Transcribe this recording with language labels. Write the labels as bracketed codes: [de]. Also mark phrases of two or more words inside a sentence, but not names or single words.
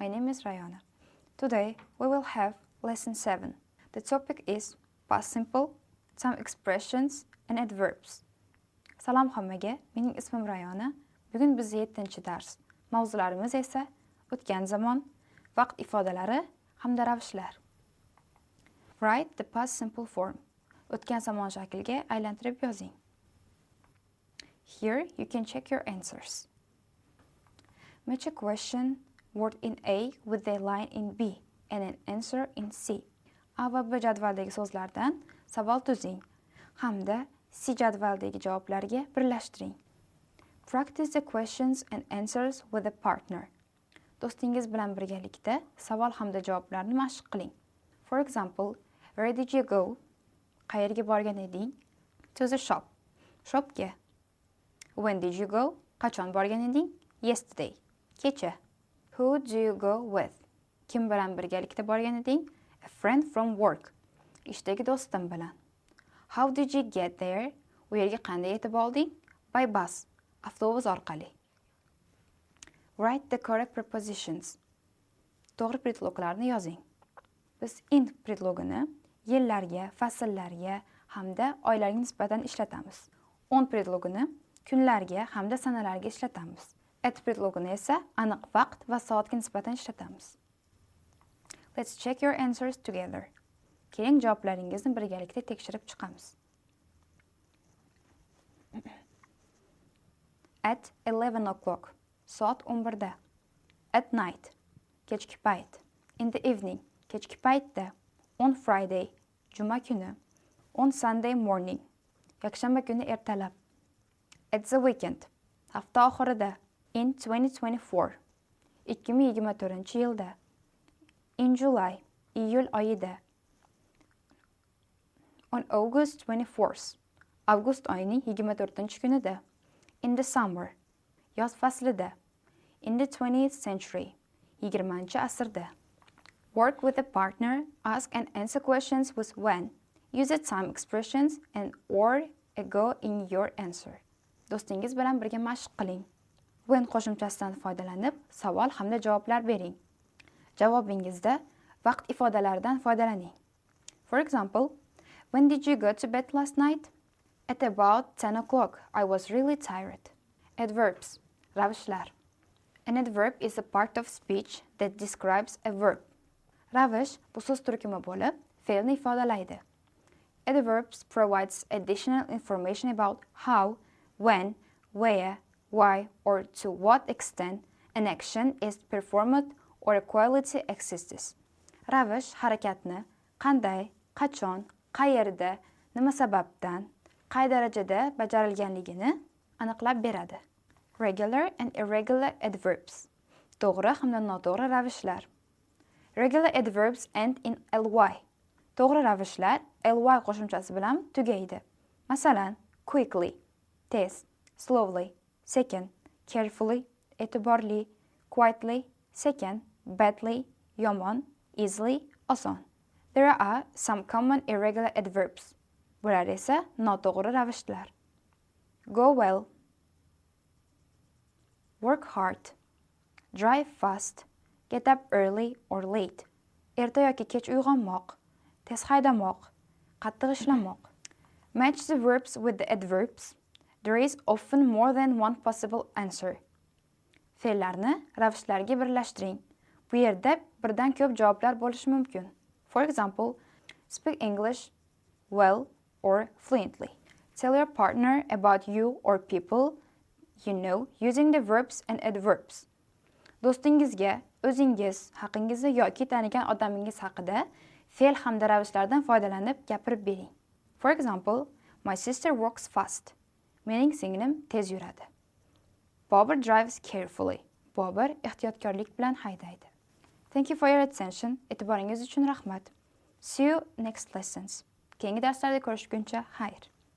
[en] is Rayana. Today we will have lesson 7. The topic is past simple, some expressions and adverbs. [uz] Salom hammaga, mening ismim Rayana. Bugun biz 7-dars. Mavzularimiz esa o'tgan zamon, vaqt ifodalari hamda ravishlar. [en] Write the past simple form. [uz] O'tgan zamon shakliga aylantirib yozing. [en] Here you can check your answers. Match a question word in A with a line in B and an answer in C. [uz] A va B jadvaldagi so'zlardan savol tuzing hamda C jadvaldagi javoblarga birlashtiring. [en] Practice the questions and answers with a partner. [uz] Do'stingiz bilan birgalikda savol hamda javoblarni mashq qiling. [en] For example, where did you go? [uz] Qayerga borgan eding? [en] To the shop. Shopga. When did you go? [uz] Qachon borgan eding? Yesterday. Kecha. [en] Who do you go with? [uz] Kim bilan birgalikda borgan eding? [en] A friend from work. [uz] Ishdagi do'stim bilan. [en] How did you get there? [uz] U yerga qanday yetib olding? [en] By bus. [uz] Avtobus orqali. [en] Write the correct prepositions. [uz] To'g'ri predloglarni yozing. Biz in predlogini yillarga, fasllarga hamda oylarga nisbatan ishlatamiz. On predlogini kunlarga hamda sanalarga ishlatamiz. At predlogini esa aniq vaqt va soatga nisbatan ishlatamiz. [en] Let's check your answers together. [uz] Keling javoblaringizni birgalikda tekshirib chiqamiz. [en] At 11 o'clock. [uz] Soat 11da. [en] At night. [uz] Kechki payt. [en] In the evening. [uz] Kechki paytda. [en] On Friday. [uz] Juma kuni. [en] On Sunday morning. [uz] Yakshanba kuni ertalab. [en] At the weekend. [uz] Hafta oxirida. [en] In 2024. 2024-yilda. In July. [uz] Iyul oyida. [en] On August 24th. [uz] Avgust oyining 24-kunida. [en] In the summer. [uz] Yoz faslida. [en] In the 20th century. [uz] 20-asrda. [en] Work with a partner, ask and answer questions with when. Use the time expressions and or ago in your answer. [uz] Do'stingiz bilan birga mashq qiling. When qo'shimchasidan foydalanib, savol hamda javoblar bering. Javobingizda vaqt ifodalaridan foydalaning. [en] For example, when did you go to bed last night? At about 10 o'clock. I was really tired. Adverbs. Ravishlar. An adverb is a part of speech that describes a verb. [uz] Ravish bu so'z turkumi bo'lib, fe'lni ifodalaydi. [en] Adverbs provides additional information about how, when, where, why, or to what extent an action is performed or a quality exists. [uz] Ravish harakatni qanday, qachon, qayerda, nima sababdan, qay darajada bajarilganligini aniqlab beradi. [en] Regular and irregular adverbs. [uz] To'g'ri hamda noto'g'ri ravishlar. [en] Regular adverbs end in ly. [uz] To'g'ri ravishlar ly qo'shimchasi bilan tugaydi. Masalan, quickly, tez, slowly, sekin, carefully, e'tiborli, quietly, sekin, badly, yomon, easily, oson. [en] There are some common irregular adverbs. [uz] Bular esa noto'g'ri ravishlar. [en] Go well. Work hard. Drive fast. Get up early or late. [uz] Erta yoki kech uyg'onmoq. Tez haydamoq. Qattiq ishlamoq. [en] Match the verbs with the adverbs. There is often more than one possible answer. [uz] Fe'llarni ravishlarga birlashtiring. Bu yerda birdan ko'p javoblar bo'lishi mumkin. [en] For example, speak English well or fluently. Tell your partner about you or people you know using the verbs and adverbs. [uz] Do'stingizga o'zingiz haqingizda yoki tanigan odamingiz haqida fe'l hamda ravishlardan foydalanib gapirib bering. [en] For example, my sister walks fast. [uz] Mening singlim tez yuradi. Bobur [en] drives carefully. [uz] Bobur ehtiyotkorlik bilan haydaydi. [en] Thank you for your attention. [uz] E'tiboringiz uchun rahmat. [en] See you next lessons. [uz] Keyingi darslarda ko'rishguncha xayr.